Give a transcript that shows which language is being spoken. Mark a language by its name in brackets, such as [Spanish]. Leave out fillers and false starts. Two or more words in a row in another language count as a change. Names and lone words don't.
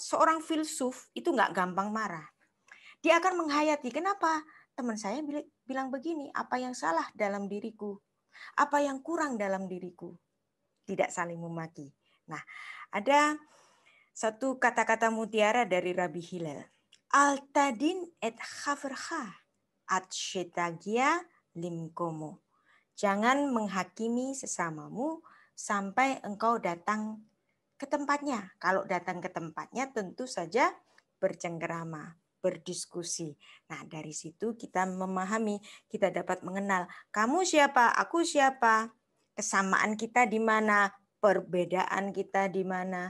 [Indonesian] Seorang filsuf itu nggak gampang marah. Dia akan menghayati, kenapa teman saya bilang begini, apa yang salah dalam diriku, apa yang kurang dalam diriku. Tidak saling memaki. Nah, ada satu kata-kata mutiara dari Rabbi Hillel. [Hebrew] אל תדין את חברך עד שתגיע למקומו. [Indonesian] Jangan menghakimi sesamamu sampai engkau datang ke tempatnya. Kalau datang ke tempatnya tentu saja bercengkerama, berdiskusi. Nah, dari situ kita memahami, kita dapat mengenal kamu siapa, aku siapa, kesamaan kita di mana, perbedaan kita di mana.